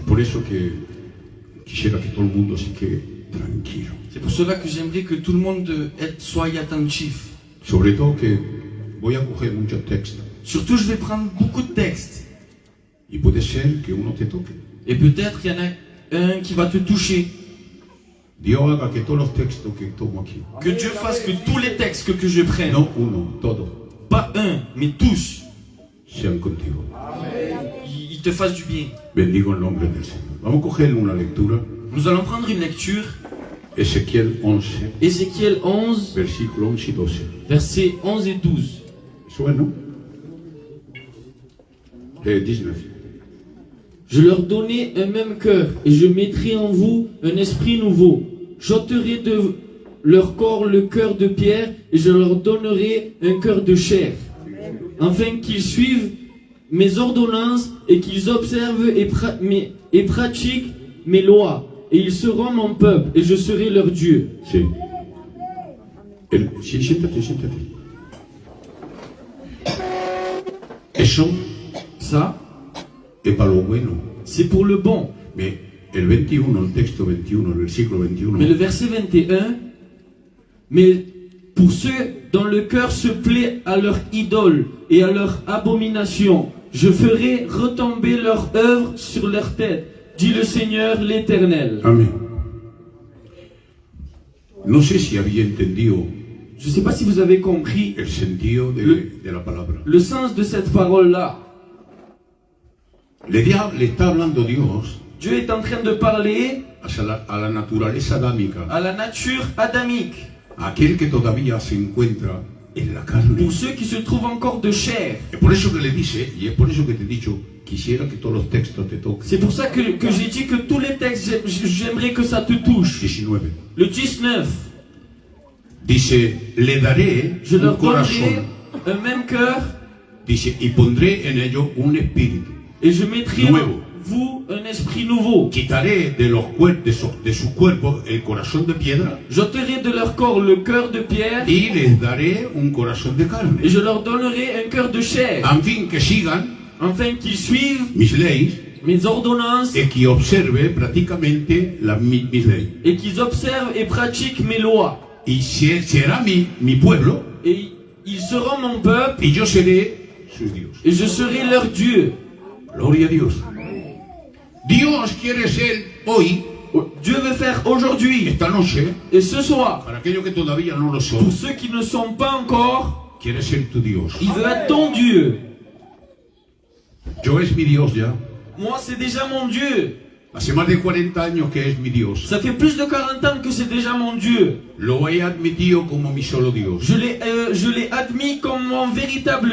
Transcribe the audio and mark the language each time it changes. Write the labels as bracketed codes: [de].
[es] Por eso que quisiera que todo el mundo se quede tranquilo. [fr] C'est pour cela que j'aimerais que tout le monde soit attentif. [es] Sobre todo que voy a coger muchos textos. [fr] Surtout, je vais prendre beaucoup de textes. [es] Y puede ser que uno te toque. [fr] Et peut-être qu'il y en a un qui va te toucher. [es] Dios haga que todos los textos que tomo aquí, [fr] Que Dieu fasse que tous les textes que je prenne, [es] no uno, todos, [fr] pas un, mais tous, [es] sean contigo. [fr] ils te fassent du bien. [es] Bendigo el nombre del Señor. Vamos a coger una lectura. [fr] Nous allons prendre une lecture. [es] Ezequiel 11, [fr] Ézéchiel 11, [es] versículo 11 y 12. [fr] versets 11 et 12. [es] Eso es, ¿no? 19. [fr] Je leur donnai un même cœur, et je mettrai en vous un esprit nouveau. J'ôterai de leur corps le cœur de pierre, et je leur donnerai un cœur de chair, afin qu'ils suivent mes ordonnances, et qu'ils observent et pratiquent mes lois. Et ils seront mon peuple, et je serai leur Dieu. [es] Sí. Sí, siéntate, siéntate. Eso [fr] Ça, [es] es para lo bueno. [fr] c'est pour le bon. Mais [es] el 21, el texto 21, el versículo 21. [fr] Mais le verset 21, mais pour ceux dont le cœur se plaît à leur idole et à leur abomination, je ferai retomber leur œuvre sur leur tête, dit le Seigneur l'Éternel. [es] Amén. No sé si había entendido [fr] Je ne sais pas si vous avez compris [es] el sentido de la palabra. [fr] le sens de cette parole-là. [es] Le está hablando Dios [fr] Dieu est en train de parler [es] a la naturaleza adámica, [fr] à la nature adamique, [es] a aquel que todavía se encuentra en la carne. [fr] pour ceux qui se trouvent encore de chair. [es] Es por eso que le dice, y es por eso que te he dicho, quisiera que todos los textos te toquen. [fr] C'est pour ça que j'ai dit que tous les textes, j'aimerais que ça te touche. [es] 19. [fr] Le 19, [es] Dice, le daré [fr] je [es] un [fr] leur donnerai [es] corazón. [fr] un même cœur, [es] Dice, y pondré en ellos un espíritu. [fr] et je mettrai [es] Nuevo. [fr] en vous un esprit nouveau. [es] Quitaré de su cuerpo el corazón de piedra [fr] J'ôterai de leur corps le cœur de pierre, [es] y les daré un corazón de carne. [fr] et je leur donnerai un cœur de chair, [es] En fin, que sigan [fr] afin qu'ils suivent [es] mis leyes [fr] mes ordonnances [es] y que observe prácticamente mis leyes. [fr] et qu'ils observent et pratiquent mes lois. [es] Y será mi pueblo [fr] Et ils seront mon peuple, [es] y yo seré sus Dios. [fr] et je serai leur Dieu. [es] Gloria a Dios. Dios quiere ser hoy, [fr] Dieu veut faire aujourd'hui [es] esta noche, [fr] et ce soir, [es] para aquellos que todavía no lo [fr] pour [es] son, [fr] ceux qui ne sont pas encore, [es] quiere ser tu Dios. [fr] il veut être ton Dieu. [es] Yo es mi Dios ya. [fr] Moi, c'est déjà mon Dieu. [es] Hace más de 40 años que es mi Dios. [fr] Ça fait plus de 40 ans que c'est déjà mon Dieu. [es] Lo he admitido como mi solo Dios. [fr] Je l'ai admis comme mon véritable